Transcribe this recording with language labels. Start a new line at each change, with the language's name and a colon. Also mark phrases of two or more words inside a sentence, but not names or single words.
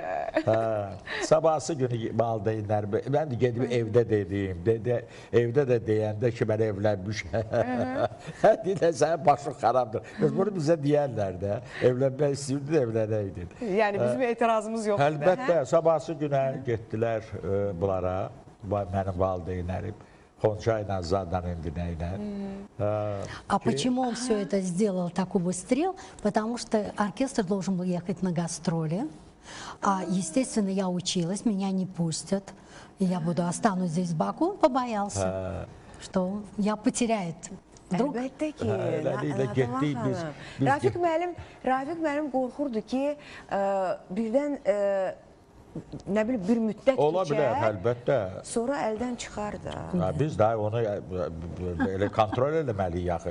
Azerbaijani: Sabahsı günü valideynlərim, mən də gedib evdə dedim, evdə də deyəndə ki, mən evlənmişəm. Deyirlər, sənin başın xarabdır. Bəs bunu bizə deyərlər də, evlənmək istəyirdin, evlənəydin. Yəni bizim etirazımız yoxdur. Əlbəttə, sabahsı günə getdilər bunlara, mənim valideynlərim. Хонча ilə, Zadan Endinə ilə.
Russian: А почему он все это сделал так убыстрил? Потому что оркестр должен был ехать на гастроли. А, естественно, я училась, меня не пустят. И я останусь здесь в Баку. Он побоялся, что я потеряет. Вдруг...
Azerbaijani: Əlbəttə ki, Rafiq müəllim qorxurdu ki, birdən nə bilim, bir müddət ola bilər, əlbəttə. Sonra əldən çıxar da. Biz də onu elə kontrol eləməliyik yaxı.